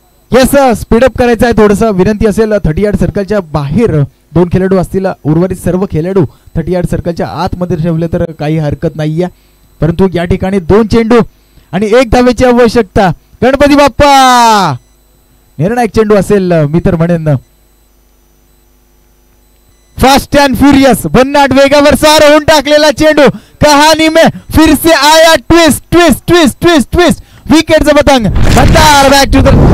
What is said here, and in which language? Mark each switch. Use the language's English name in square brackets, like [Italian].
[Marathi] Yes, speedup करायचं आहे थोडंसं. विनंती असेल 30 सर्कलच्या बाहेर दोन खेळाडू असतील, उर्वरित सर्व खेळाडू 30 सर्कलच्या आतमध्ये ठेवले तर काही हरकत नाहीये. परंतु या ठिकाणी दोन चेंडू आणि एक धावेची आवश्यकता. गणपती बाप्पा, निर्णायक चेंडू असेल मी तर म्हणेन. फास्ट अँड फ्युरियस, भन्नाट वेगावर सार होऊन टाकलेला चेंडू. [Hindi] कहानी में फिर से आया twist twist twist twist twist. विकेटचा पतंग मतदार बॅक टू द